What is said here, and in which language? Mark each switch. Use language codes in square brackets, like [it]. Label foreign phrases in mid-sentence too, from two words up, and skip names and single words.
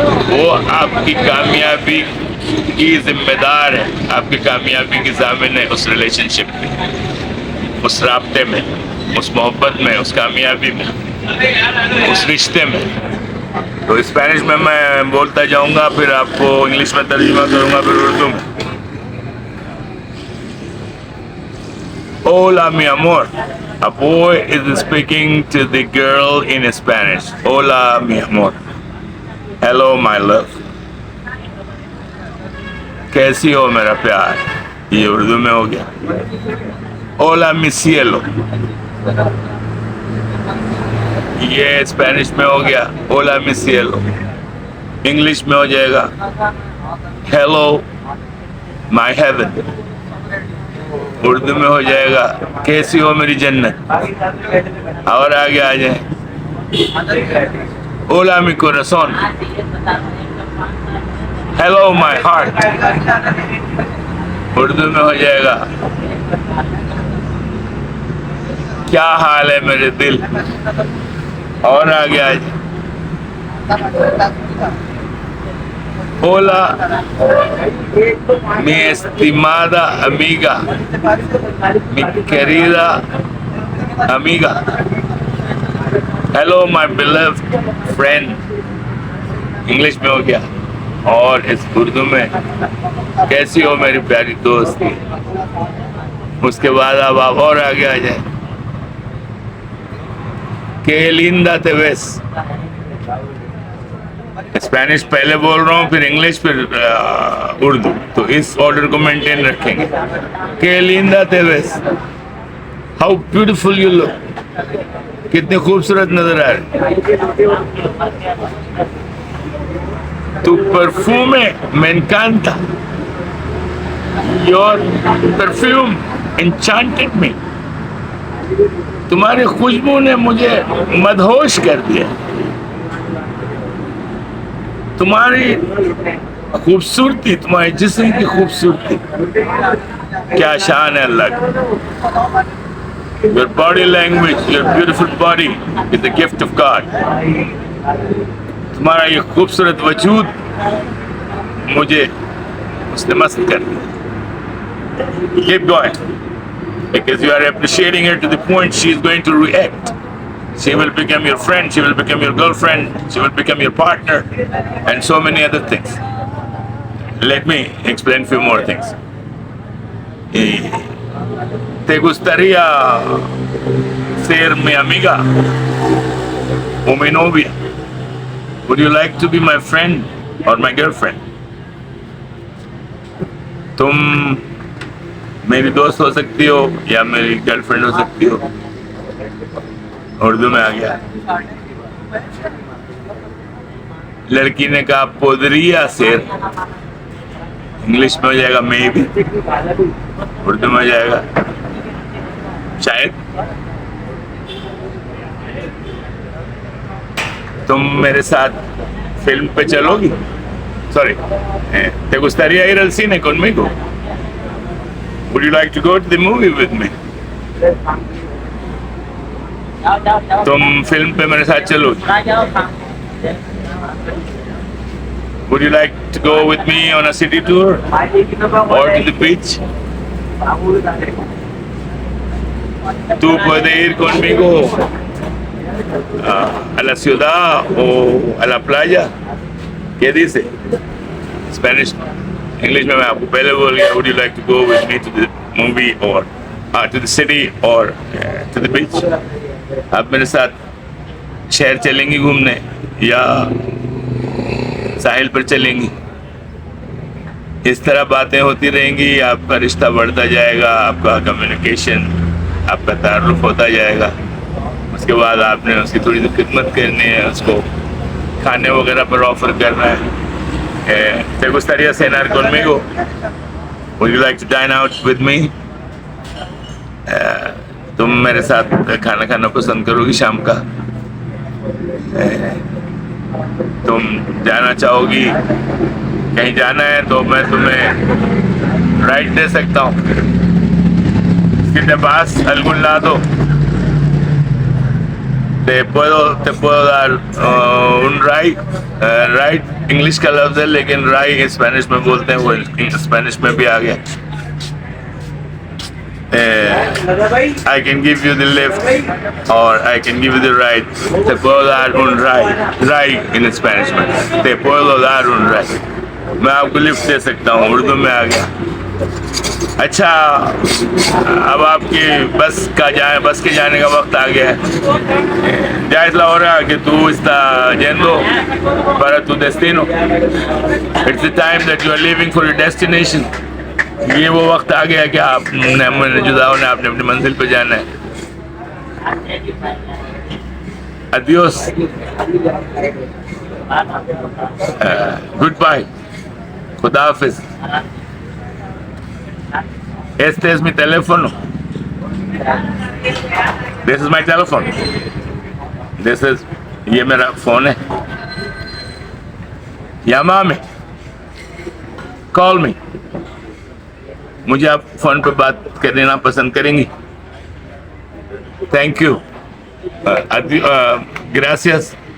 [ur] وہ آپ کی کامیابی کی ذمہ دار ہے، آپ کی کامیابی کی ضامن ہے اس ریلیشن شپ میں، اس رابطے میں، اس محبت میں، اس کامیابی میں، اس رشتے میں. تو اسپینش میں میں بولتا جاؤں گا، پھر آپ کو انگلش میں ترجمہ کروں گا، پھر اردو میں. [es] Hola, mi amor. [en] A boy is speaking to the girl in Spanish. [es] Hola, mi amor. [en] Hello, my love. [ur] کیسی ہو میرا پیار? یہ اردو میں ہو گیا. [es] Hola, mi cielo. [ur] یہ اسپینش میں ہو گیا. [es] Hola, mi cielo. [ur] انگلش میں ہو جائے گا [en] Hello, my heaven. [ur] اردو میں ہو جائے گا کیسی ہو میری جنت. اور آگے آ جائے [es] Hola, mi corazón. [en] Hello, my heart. [ur] اردو میں ہو جائے گا کیا حال ہے میرے دل. اور آگے آ جائے [es] Hola, mi estimada amiga, mi querida amiga. [en] Hello, my beloved friend. [ur] انگلش میں ہو گیا. اور اس اردو میں کیسی ہو میری پیاری دوست. اس کے بعد اب آپ اور آگے آ جائے [es] Que linda te ves. [ur] اسپینش پہلے بول رہا ہوں، پھر انگلش، پھر اردو، تو اس آرڈر کو مینٹین رکھیں گے. [es] Que linda te ves. [en] How beautiful you look. [ur] کتنے خوبصورت نظر آ رہے. [es] Tu perfume me encanta. [en] Your perfume enchanted me. [ur] تمہاری خوشبو نے مجھے مدہوش کر دیا. تمہاری خوبصورتی، تمہارے جسم کی خوبصورتی، کیا شان ہے اللہ کی. [en] Your body language, your beautiful body is the gift of God. [ur] تمہارا یہ خوبصورت وجود مجھے اس نے مست کر دیا. [en] Keep going, because you are appreciating her to the point she is going to react. She will become your friend, she will become your girlfriend, she will become your partner, and so many other things. Let me explain few more things. [es] ¿Te gustaría ser mi amiga o mi novia? [en] Would you like to be my friend or my girlfriend? [ur] تم میری دوست ہو سکتی ہو یا میری گرل فرینڈ ہو سکتی ہو. اردو میں آ گیا۔ لڑکی نے کہا [es] podría ser। [ur] انگلش میں ہو جائے گا maybe، اردو میں ہو جائے گا شاید. تم میرے ساتھ فلم پہ چلو گی? [es] Sorry, ¿te gustaría ir al cine conmigo? [en] Would you like to go to the movie with me? [ur] تم فلم پہ میرے ساتھ چلو گی? [en] Would you like to go with me on a city tour or to the beach? [es] ¿Tú puedes ir conmigo a la ciudad o a la playa? ¿Qué dice? [ur] اسپینش، انگلش میں میں آپ کو پہلے بول گیا [en] Would you like to go with me to the movie or to the city or to the beach? [ur] آپ میرے ساتھ شہر چلیں گی گھومنے یا ساحل پر چلیں گی? اس طرح باتیں ہوتی رہیں گی، آپ کا رشتہ بڑھتا جائے گا، آپ کا کمیونیکیشن، آپ کا تعارف ہوتا جائے گا. اس کے بعد آپ نے اس کی تھوڑی سی خدمت کرنی ہے، اس کو کھانے وغیرہ پر آفر کرنا ہے. [es] ¿Te gustaría cenar conmigo? [en] Would you like to dine out with me? [ur] تم میرے ساتھ کھانا کھانا پسند کرو گی شام کا? تم جانا چاہو گی? کہیں جانا ہے تو میں تمہیں رائیڈ دے سکتا ہوں. [es] Si te vas a algún lado, te puedo dar un ride. [ur] Ride انگلش کا لفظ ہے، لیکن رائیڈ اسپینش میں بولتے ہیں، وہ اسپینش میں بھی آ گیا. [en] I can give you the lift or I can give you the ride. [es] Te puedo dar un ride. [en] Ride in Spanish [es] में. Te puedo dar un ride. [ur] میں آپ کو لفٹ دے سکتا ہوں. اردو میں آ گیا. اچھا، اب آپ کی بس کے جانے کا وقت آ گیا ہے. [es] Ya es la hora que tú estás yendo para tu destino. [en] It's the time that you are leaving for your destination. [ur] یہ وہ وقت آ گیا کہ آپ نے جدا ہونا، آپ نے اپنی منزل پہ جانا ہے. [es] Adiós. [en] Goodbye. [ur] خدا حافظ. [es] Este es mi teléfono. [en] This is my telephone. [ur] یہ میرا فون ہے. [es] Llámame. [en] Call me. [ur] مجھے آپ فون پر بات کرنا پسند کریں گی? [en] Thank you. ग्रासियस.